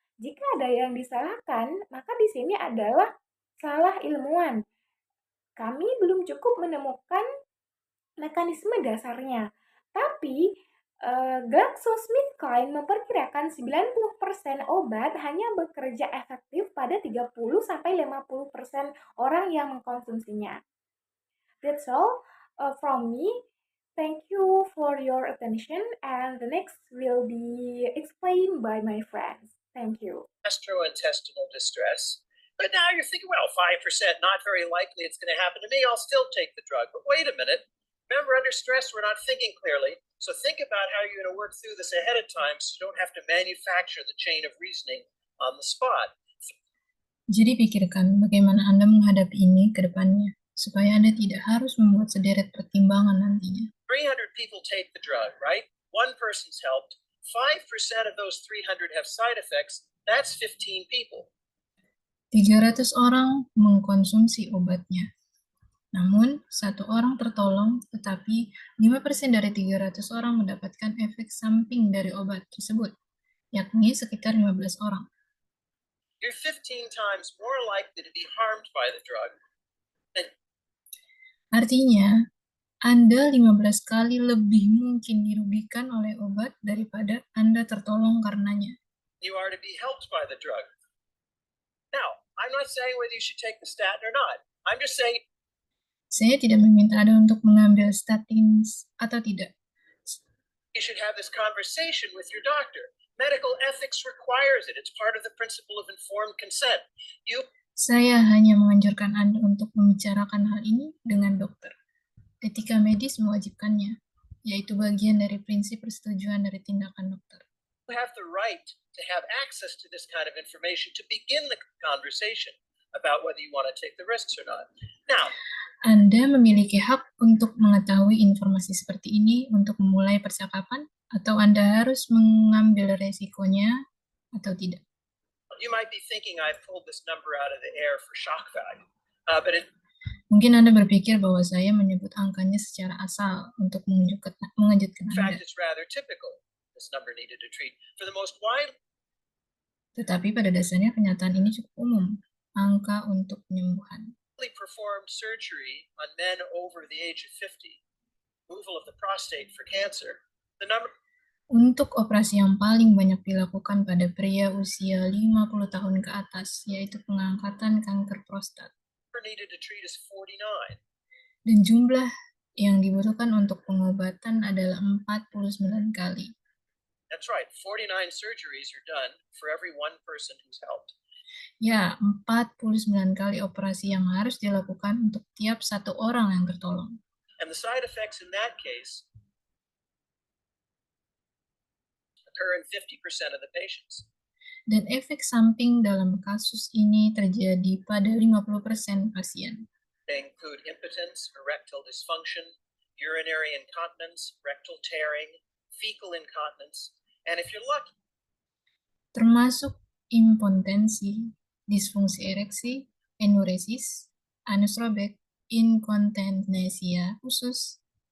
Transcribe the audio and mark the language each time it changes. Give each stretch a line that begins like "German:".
Indonesian: Jika ada yang disalahkan, maka di sini adalah salah ilmuwan. Kami belum cukup menemukan mekanisme dasarnya. Tapi GlaxoSmithKline memperkirakan 90% obat hanya bekerja efektif pada 30-50% orang yang mengkonsumsinya.
English: That's all from me. Thank you for your attention, and the next will be explained by my friends. Thank you. Gastrointestinal distress. But now you're thinking, well, 5%, not very likely it's going to happen to me. I'll still take the drug. But wait a minute. Remember, under stress, we're not thinking clearly. So think about how you're going to work through this ahead of time so you don't have to manufacture the chain of reasoning on the spot.
Indonesian: Jadi pikirkan bagaimana Anda menghadapi ini ke depannya, supaya Anda tidak harus membuat sederet pertimbangan nantinya.
English: 300 people take the drug, right? One person's helped. 5% of those 300 have side effects. That's 15 people.
Indonesian: 300 orang mengkonsumsi obatnya. Namun, 1 orang tertolong, tetapi 5% dari 300 orang mendapatkan efek samping dari obat tersebut, yakni sekitar 15 orang.
English: You're 15 times more likely to be harmed by the drug.
Indonesian: Artinya, Anda 15 kali lebih mungkin dirugikan oleh obat daripada Anda tertolong karenanya.
English: You are to be helped by the drug. Now, I'm not saying whether you should take the statin or not. I'm just saying
Indonesian: Saya tidak meminta Anda untuk mengambil statin atau tidak.
English: you should have this conversation with your doctor. Medical ethics requires it. It's part of the principle of informed consent.
Indonesian: Saya hanya menganjurkan Anda untuk membicarakan hal ini dengan dokter. Etika medis mewajibkannya, yaitu bagian dari prinsip persetujuan dari tindakan dokter.
English: You have the right to have access to this kind of information to begin the conversation about whether you want to take the risks or not. Now,
Indonesian: Anda memiliki hak untuk mengetahui informasi seperti ini untuk memulai percakapan, atau Anda harus mengambil resikonya atau tidak.
English: you might be thinking I've pulled this number out of the air for shock value, but
Indonesian: Mungkin Anda berpikir bahwa saya menyebut angkanya secara asal untuk mengejutkan
English: in fact
Indonesian: Anda.
English: it's rather typical. This number needed to treat for the most widely
Indonesian: Tetapi pada dasarnya kenyataan ini cukup umum, angka untuk penyembuhan.
English: performed surgery on men over the age of 50, removal of the prostate for cancer. The number
Indonesian: Untuk operasi yang paling banyak dilakukan pada pria usia 50 tahun ke atas, yaitu pengangkatan kanker prostat.
English: needed to treat is 49.
Indonesian: Dan jumlah yang dibutuhkan untuk pengobatan adalah 49 kali.
English: That's right, 49 surgeries are done for every one person who's helped.
Indonesian: Ya, 49 kali operasi yang harus dilakukan untuk tiap 1 orang yang tertolong.
English: And the side effects in that case occur in 50% of the patients.
Indonesian: Dan efek samping dalam kasus ini terjadi pada 50% pasien.
English: They include impotence, erectile dysfunction, urinary incontinence, rectal tearing, fecal incontinence, and if you're lucky,
Indonesian: Termasuk impotensi, disfungsi ereksi, enuresis, anus robek, inkontinensia usus,